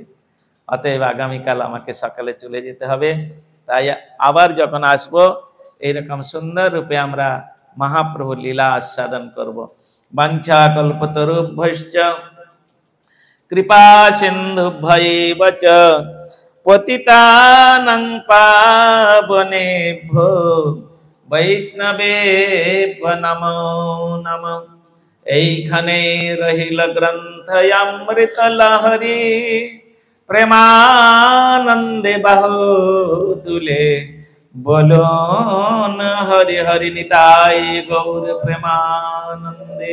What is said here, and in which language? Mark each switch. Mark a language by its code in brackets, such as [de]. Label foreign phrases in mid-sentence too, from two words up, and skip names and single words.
[bn] অতএব আগামীকাল আমাকে সকালে চলে যেতে হবে। তাই আবার যখন আসব এইরকম সুন্দর রূপে আমরা মহাপ্রভু লীলা আস্বাদন করব। [sa] বাঞ্ছা কল্পতরুভ্যশ্চ কৃপা সিন্ধুভ্যৈব চ পতিতানাং পাবনেভ্যো বৈষ্ণবেভ্যো নমো নমঃ। [bn] এইখানে রহিল গ্রন্থ অমৃত লহরী, প্রেমানন্দে বাহুতুলে বলুন হরি হরি নিতাই গৌর প্রেমানন্দে।